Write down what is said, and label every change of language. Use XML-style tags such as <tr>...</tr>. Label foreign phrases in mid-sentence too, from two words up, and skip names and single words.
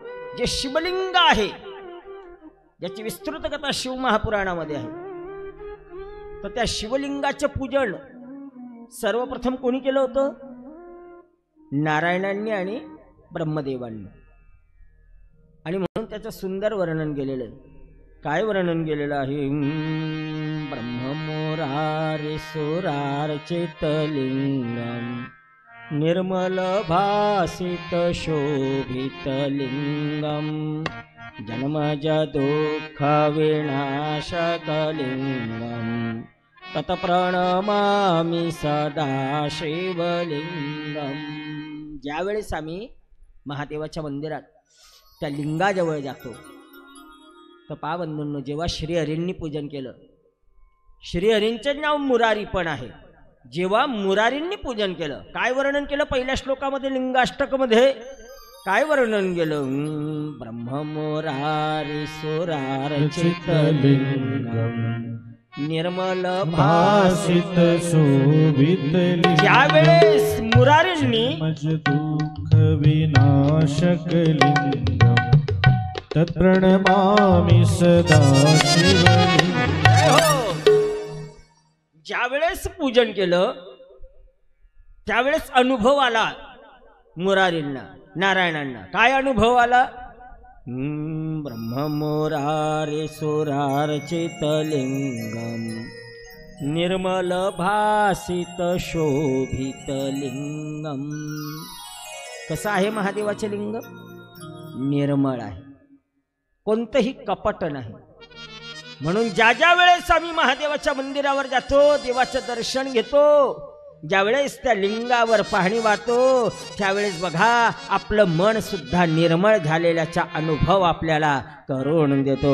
<mr>जे शिवलिंग आहे, ज्याची विस्तृत कथा शिव महापुराणामध्ये आहे, तर त्या शिवलिंगाचे पूजन सर्वप्रथम कोणी केलं होतं? नारायणांनी आणि ब्रह्मदेवांनी. आणि म्हणून त्याचं सुंदर वर्णन केलेलं आहे. काय वर्णन केलेलं आहे?</mr> <sa>ब्रह्ममुरारी सुरार्चितलिंगम निर्मल भासित शोभित लिंगम जन्मज दुःख विनाशकलिंगम तत्प्रणमामि सदा शिवलिंगम.</sa> <mr>ज्यावेळेस आम्ही महादेवाच्या मंदिरात त्या लिंगाजवळ जातो तर पहा बंधूंनो, जेव्हा श्रीहरींनी पूजन केलं, श्रीहरींचे नाव मुरारी पण आहे, जेव्हा मुरारींनी पूजन केलं, काय वर्णन केलं पहिल्या श्लोकामध्ये लिंगाष्टकमध्ये? काय वर्णन केलं?</mr> <sa>ब्रह्ममुरारी सुरार्चितलिंगम निर्मल भासित शोभित लिंगम</sa> <mr>ज्यावेळेस मुरारींनी</mr> <sa>दुःख विनाशक लिंगम तत्प्रणमामि सदा शिवलिंगम.</sa> <mr>ज्यावेळेस पूजन केलं त्यावेळेस अनुभव आला मुरारींना, नारायणांना. काय अनुभव आला?</mr> <sa>ब्रह्ममुरारी सुरार्चितलिंगम निर्मल भासित शोभित लिंगम.</sa> <mr>कसं आहे महादेवाचे लिंग? निर्मळ आहे, कोणतंही कपट नाही. म्हणून ज्या ज्या वेळेस आम्ही महादेवाच्या मंदिरावर जातो, देवाचं दर्शन घेतो, ज्यावेळेस त्या लिंगावर पाहणी वाहतो, त्यावेळेस बघा आपलं मन सुद्धा निर्मळ झालेल्याचा अनुभव आपल्याला करून देतो.</mr>